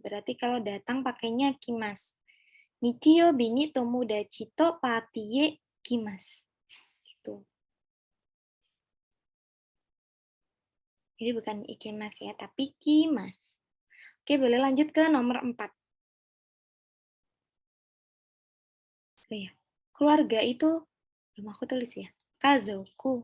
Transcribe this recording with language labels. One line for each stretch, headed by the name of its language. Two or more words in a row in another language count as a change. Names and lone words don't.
Indonesian: Berarti kalau datang pakainya kimas.
Japanese: 日曜日に友達とパーティーへ来ます.
Indonesian: Gitu. Jadi bukan ikimas ya, tapi kimas. Oke, boleh lanjut ke nomor 4. Oh ya, keluarga itu, belum aku tulis ya, kazoku.